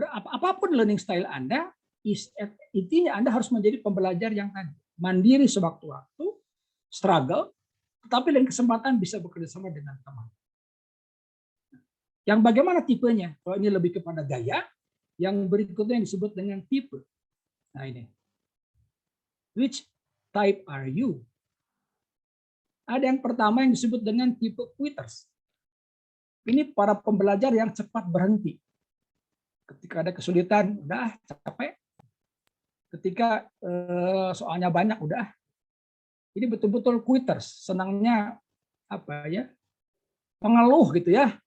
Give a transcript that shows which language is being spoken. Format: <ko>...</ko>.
<id>Apapun learning style Anda, intinya Anda harus menjadi pembelajar yang tadi mandiri sewaktu-waktu, struggle, tetapi dengan kesempatan bisa bekerja sama dengan teman. Yang bagaimana tipenya? Kalau ini lebih kepada gaya, yang berikutnya yang disebut dengan tipe. Nah ini,</id> <en>which type are you?</en> <id>Ada yang pertama yang disebut dengan tipe quitters. Ini para pembelajar yang cepat berhenti. Ketika ada kesulitan, udah capek. Ketika soalnya banyak, udah. Ini betul-betul quitters, senangnya apa ya? Pengeluh gitu ya.</id>